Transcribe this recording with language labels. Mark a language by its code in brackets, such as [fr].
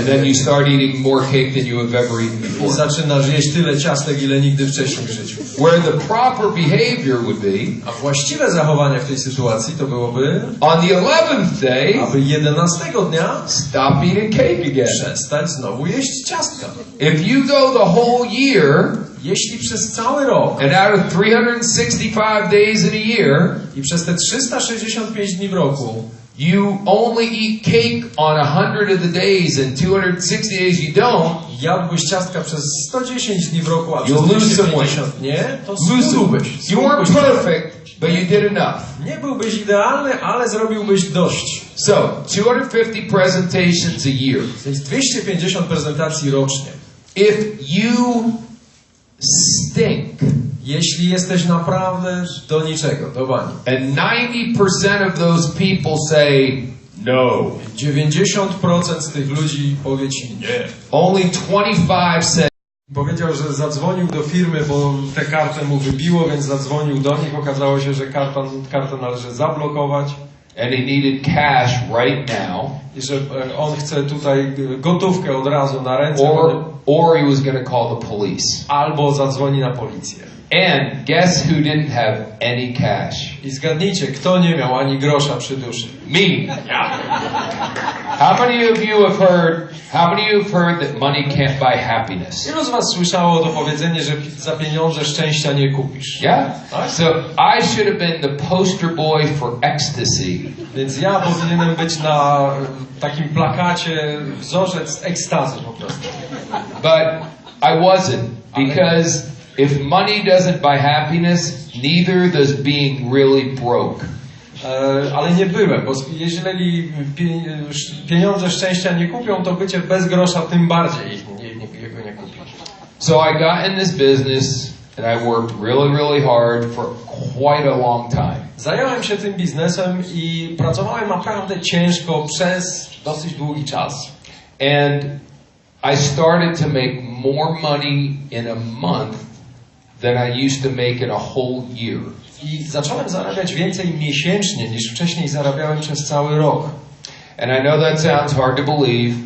[en] And then you start eating more cake than you have ever eaten before. [pl] I zaczynasz jeść tyle ciastek, ile nigdy wcześniej w życiu. [en] Where the proper behavior would be, [pl] a właściwe zachowanie w tej sytuacji to byłoby, [en] on the 11th day, [pl] aby 11 dnia [en] stop eating cake again. [pl] Przestać znowu jeść ciastka. [en] If you go the whole year, [pl] jeśli przez cały rok, [en] and out of 365 days in a year, [pl] i przez te 365 dni w roku, [en] you only eat cake on 100 of the days and 260 days you don't, [pl] jadłbyś ciastka przez 110 dni w roku, a przez [en] you'll lose some [pl] 250 nie, to schudłbyś. [en] You weren't perfect, but you did enough. [pl] Nie byłbyś idealny, ale zrobiłbyś dość. [en] So, 250 presentations a year. [pl] Więc 250 prezentacji rocznie. [en] If you stink, [pl] jeśli jesteś naprawdę do niczego, do bani, [en] and 90% of those people say no, [pl] 90% z tych ludzi powie ci nie. [en] Only 25 said. [pl] Powiedział, że zadzwonił do firmy, bo tę kartę mu wybiło, więc zadzwonił do nich. Okazało się, że kartę należy zablokować. [en] And he needed cash right now. [pl] I że on chce tutaj gotówkę od razu na ręce. [en] Or he was going to call the police. [pl] Albo zadzwoni na policję. [en] And guess who didn't have any cash? [pl] I zgadnijcie, kto nie miał ani grosza przy duszy? [en] Me. How many of you have heard that money can't buy happiness? [pl] Ilu z was słyszało to powiedzenie, że za pieniądze szczęścia nie kupisz? [en] Yeah? So I should have been the poster boy for ecstasy. [pl] Więc ja powinienem być na takim plakacie wzorzec ekstazy po prostu. [en] But I wasn't, because if money doesn't buy happiness, neither does being really broke. [pl] Ale nie byłem, bo jeżeli pieniądze szczęścia nie kupią, to bycie bez grosza tym bardziej jego nie kupi. [en] So I got in this business and I worked really hard for quite a long time. [pl] Zająłem się tym biznesem i pracowałem naprawdę ciężko przez dosyć długi czas. [en] And I started to make more money in a month than I used to make in a whole year. [pl] I zacząłem zarabiać więcej miesięcznie niż wcześniej zarabiałem przez cały rok. [en] And I know that sounds hard to believe.